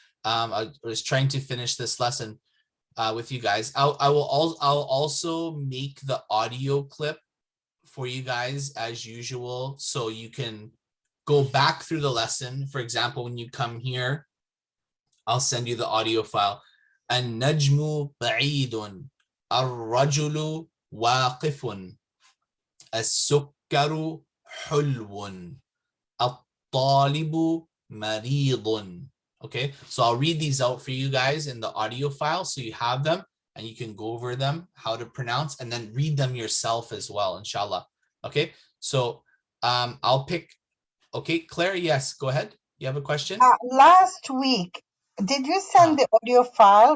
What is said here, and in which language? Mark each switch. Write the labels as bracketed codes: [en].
[en] I was trying to finish this lesson with you guys. I'll also make the audio clip for you guys as usual, so you can go back through the lesson. For example, when you come here, I'll send you the audio file. [ar] النجم بعيد الرجل واقف السكر حلو الطالب مريض. [en] Okay, so I'll read these out for you guys in the audio file so you have them and you can go over them, how to pronounce, and then read them yourself as well, inshallah. Okay, so I'll pick. Okay, Claire, yes, go ahead. You have a question? Last week, did you send the audio file?